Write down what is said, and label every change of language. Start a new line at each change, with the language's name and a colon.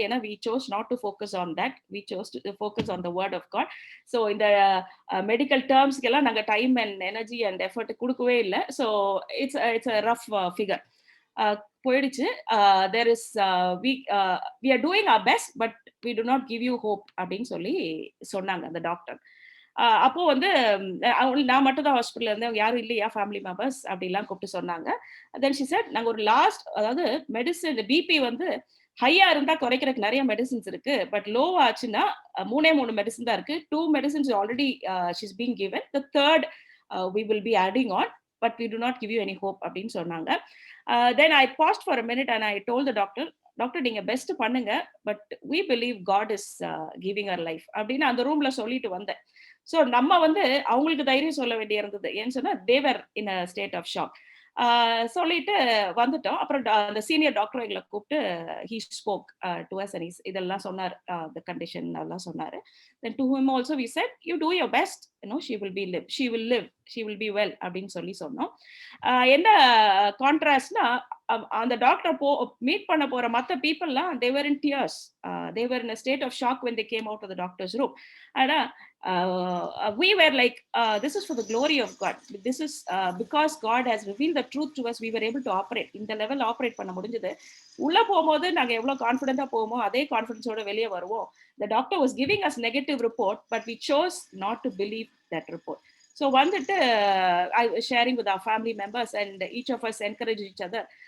English: ஏன்னா we chose not to focus on that. We chose to focus on the word of God.
Tamil: So இந்த medical டேர்ம்ஸ்க்கெல்லாம் நாங்கள் time and energy and effort கொடுக்கவே இல்லை.
English: So it's a rough figure போயிடுச்சு. there is we are doing our best but we do not give you hope
Tamil: அப்படின்னு சொல்லி சொன்னாங்க அந்த doctor. அப்போ வந்து நான் மட்டும் தான் ஹாஸ்பிட்டல் இருந்தேன், அவங்க யாரும் இல்லையா ஃபேமிலி மெம்பர்ஸ் அப்படிலாம் கூப்பிட்டு சொன்னாங்க.
English: then she said,
Tamil: நாங்கள் ஒரு லாஸ்ட், அதாவது மெடிசன் பிபி வந்து ஹையா இருந்தா குறைக்கிறதுக்கு நிறைய மெடிசின்ஸ் இருக்கு. பட் லோ ஆச்சுன்னா 3 மெடிசன் தான் இருக்கு. 2 medicines
English: Already she's being given. The third we will be adding on, but we do not give you any hope
Tamil: அப்படின்னு சொன்னாங்க.
English: Then I paused for a minute and I told the doctor,
Tamil: doctor நீங்க best பண்ணுங்க, but
English: we believe God is giving her life
Tamil: அப்படின்னு அந்த ரூம்ல சொல்லிட்டு வந்தேன். So நம்ம வந்து அவங்களுக்கு தைரியம் சொல்ல வேண்டிய இருந்தது. ஏன்னு சொன்னா
English: They were in a state of shock.
Tamil: சொல்லிட்டு வந்துட்டோம். அப்புறம் அந்த சீனியர் டாக்டர் எங்களை கூப்பிட்டு
English: he spoke to us and
Tamil: இதெல்லாம் சொன்னார், த கண்டிஷன் எல்லாம் சொன்னாரு.
English: then to him also we said you do your best, she will live she, will live she, will will well வெல்
Tamil: அப்படின்னு சொல்லி சொன்னோம். என்ன கான்ட்ராஸ்ட்னா அந்த டாக்டர் மீட் பண்ண போற மற்ற பீப்புள்லாம்
English: They were in tears, they were in a state of shock when they came out of the doctor's room. ஆனா we were like, this is for the glory of God, this is because God has revealed the truth to us, we were able to operate
Tamil: இந்த level operate பண்ண முடிஞ்சது. உள்ள போகும்போது நாங்க எவ்வளவு கான்ஃபிடென்ட்டா போவோமோ அதே கான்ஃபிடன்ஸோட வெளியே வருவோம்.
English: The doctor was giving us negative report, but we chose not to believe that report. So
Tamil: வந்துட்டு
English: I was sharing with our family members and each of us encouraged each other.